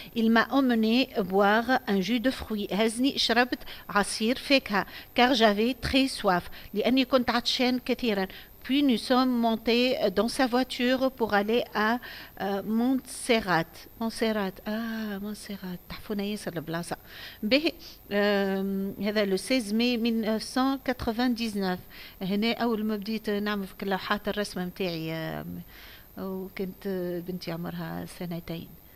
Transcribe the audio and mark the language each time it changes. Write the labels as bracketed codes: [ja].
[fr] Il m'a emmené boire un jus de fruits. [ar] هزني شربت عصير فاكهة [fr] car j'avais très soif. [ar] لأني كنت عطشان كثيرا. [fr] Puis nous sommes montés dans sa voiture pour aller à Montserrat. [ar] Montserrat. تحفونا ياسر البلاصة. به هذا [fr] le 16 mai 1999. [ar] هنا أول ما بديت نعمل في لوحات الرسم متاعي وكنت بنتي عمرها 2 سنين.